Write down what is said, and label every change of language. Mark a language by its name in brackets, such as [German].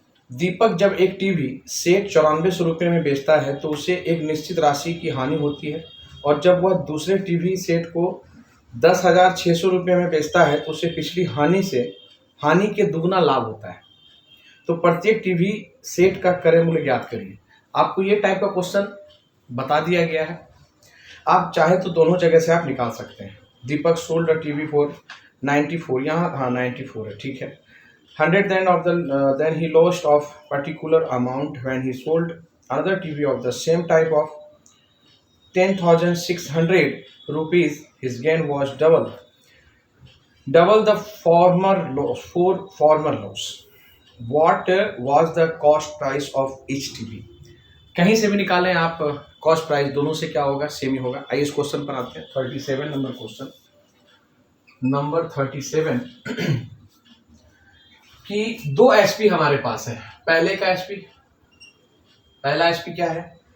[Hindi] दीपक जब एक TV set 9400 रुपये में बेचता है तो उसे एक निश्चित राशि की हानि होती है, और जब वह दूसरे टीवी सेट को 10,600 रुपये में बेचता है तो उसे पिछली हानि के दुगना लाभ होता है। तो प्रत्येक टीवी सेट का क्रय मूल्य ज्ञात करिए। आपको ये टाइप का क्वेश्चन बता दिया गया है। आप चाहे तो दोनों जगह से आप निकाल सकते हैं। दीपक [English] sold a TV for 94, [Hindi] यहाँ 94 है, ठीक है। [English] 100 then he lost of particular amount when he sold another TV of the same type of 10,600 rupees. His gain was double the former loss. What was the cost price of each TV? [Hindi] कहीं से भी निकालें आप cost price, दोनों से क्या होगा? Same ही होगा। आइए इस क्वेश्चन पर आते हैं। 37 नंबर क्वेश्चन, नंबर 37 कि दो एसपी हमारे पास है। पहला एसपी क्या है?